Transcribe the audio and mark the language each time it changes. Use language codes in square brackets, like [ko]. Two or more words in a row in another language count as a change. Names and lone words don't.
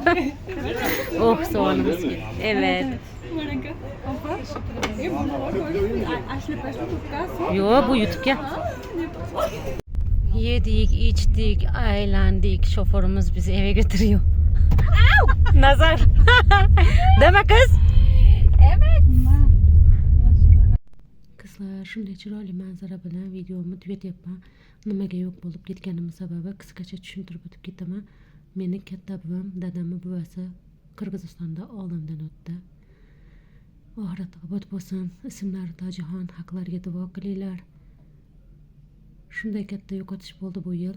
[tr] Oh, soğanımız. Evet. Yo, bu YouTube ya. Yedik, içtik, eğlendik. Şoförümüz bizi eve götürüyor. Nazar. Deme kız. Evet. [uz] Kızlar, shunday chiroyli manzara bilan videomu tugatyapman. Nimaga yo'q bo'lib ketganim sababi qisqacha tushuntirib o'tib ketaman. Meni katta buvim, dadamni buvasi Qirg'izistonda olamdan o'tdi. Oxirat obod bo'lsin. Ismlari Tojixon, haqlariga duo qilinglar. Shunday katta yo'qotish bo'ldi bu yil.